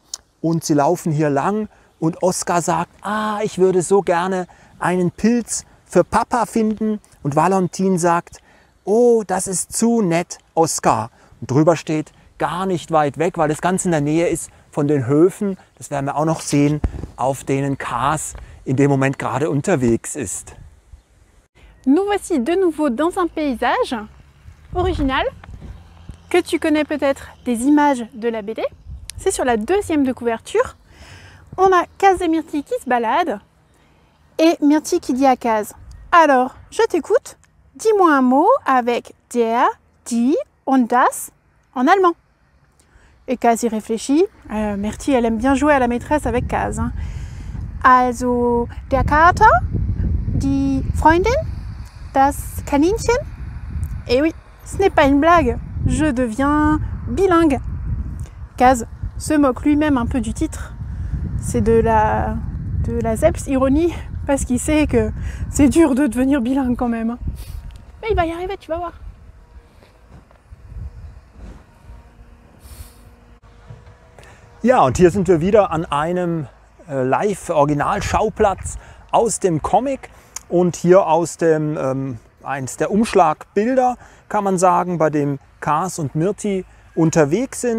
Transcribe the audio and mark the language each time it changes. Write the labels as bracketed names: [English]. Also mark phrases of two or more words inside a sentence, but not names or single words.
[German] Und sie laufen hier lang. Und Oscar sagt, ich würde so gerne einen Pilz für Papa finden. Und Valentine sagt, oh, das ist zu nett, Oscar. Und drüber steht, gar nicht weit weg, weil das ganz in der Nähe ist von den Höfen, das werden wir auch noch sehen, auf denen Kaz in dem Moment gerade unterwegs ist. [French] Nous voici de nouveau dans un paysage original que tu connais peut-être des images de la BD. C'est sur la deuxième de couverture. On a Kaz et Myrtille qui se baladent et Myrtille qui dit à Kaz, alors je t'écoute, dis-moi un mot avec [German] der, die und das [French] en allemand. Et Kaz y réfléchit. Myrtille, elle aime bien jouer à la maîtresse avec Kaz. Hein. [German] Also der Kater, die Freundin, das Kaninchen. [French] Et oui, ce n'est pas une blague, je deviens bilingue. Kaz se moque lui-même un peu du titre. C'est de de la Selbstironie parce qu'il sait que c'est dur de devenir bilingue quand même. Mais il va y arriver, tu vas voir. [German] Ja, und hier sind wir wieder an einem Live-Original-Schauplatz aus dem Comic und hier aus dem eins der Umschlagbilder, kann man sagen, bei dem Kaz und Mirti unterwegs sind.